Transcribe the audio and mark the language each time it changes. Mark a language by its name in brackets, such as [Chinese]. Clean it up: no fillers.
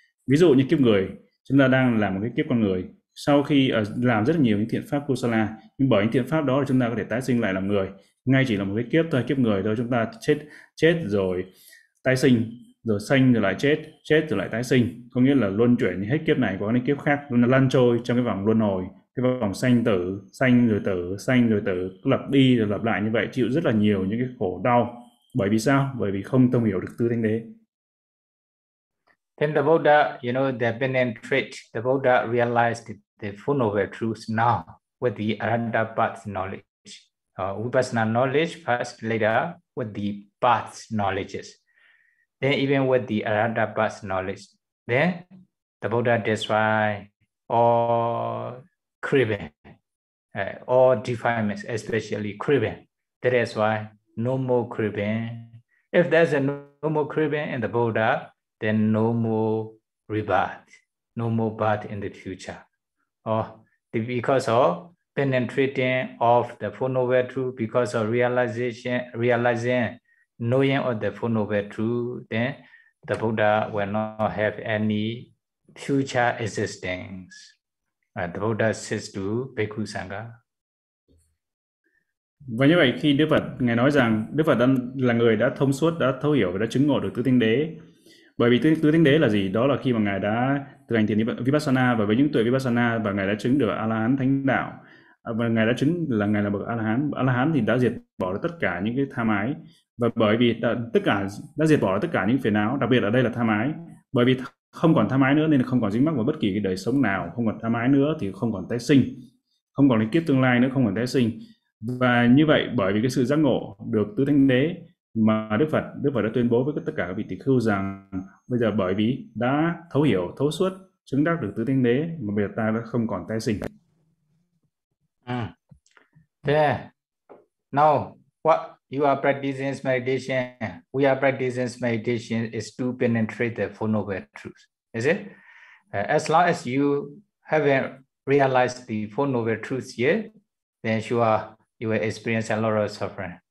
[Vietnamese] Ví dụ như kiếp người, chúng ta đang làm một cái kiếp con người, sau khi làm rất là nhiều những thiện pháp kusala, nhưng bởi những thiện pháp đó thì chúng ta có thể tái sinh lại làm người, ngay chỉ là một cái kiếp thôi, kiếp người thôi. Chúng ta chết rồi tái sinh, rồi sanh rồi lại chết rồi lại tái sinh, có nghĩa là luân chuyển hết kiếp này qua đến kiếp khác, lăn trôi trong cái vòng luân hồi, cái vòng sanh rồi tử, lặp đi rồi lặp lại như vậy, chịu rất là nhiều những cái khổ đau. Bởi vì sao? Bởi vì không thông hiểu được Tứ Thánh Đế. [English] Then the Buddha, you know, the penetrate, the Buddha realized the Four Noble Truths now with the Aranda Path knowledge. Vipassana knowledge first, later with the Path knowledges. Then even with the Aranda Path knowledge, then the Buddha described all craving, all defilements, especially craving. That is why no more craving. If there's a no more craving in the Buddha, then no more rebirth, no more birth in the future. Because of penetrating of the Four Noble Truths, because of realizing, knowing of the Four Noble Truths, then the Buddha will not have any future existence. The Buddha says to Bhikkhu Sangha. [Vietnamese] Và như vậy khi Đức Phật nghe nói rằng Đức Phật là người đã thông suốt, đã thấu hiểu và đã chứng ngộ được tứ tinh đế. Bởi vì tứ tinh đế là gì? Đó là khi mà Ngài đã thực hành thiền Vipassana và với những tuệ Vipassana và Ngài đã chứng được A-la-hán thánh đạo. Và Ngài đã chứng là Ngài là bậc A-la-hán. A-la-hán thì đã diệt bỏ được tất cả những cái tham ái. Và bởi vì đã diệt bỏ được tất cả những phiền não, đặc biệt ở đây là tham ái. Bởi vì không còn tham ái nữa nên không còn dính mắc vào bất kỳ cái đời sống nào. Không còn tham ái nữa thì không còn tái sinh. Không còn kiếp tương lai nữa, không còn tái sinh. Và như vậy bởi vì cái sự giác ngộ được tứ thánh đế mà Đức Phật đã tuyên bố với tất cả các vị tỳ khưu rằng bây giờ bởi vì đã thấu hiểu thấu suốt chứng đắc được tứ thánh đế mà bây giờ ta đã không còn tái sinh. [English] Now what you are practicing meditation, we are practicing meditation is to penetrate the Four Noble Truths, is it? As long as you haven't realized the Four Noble Truths yet, then you will experience a lot of suffering.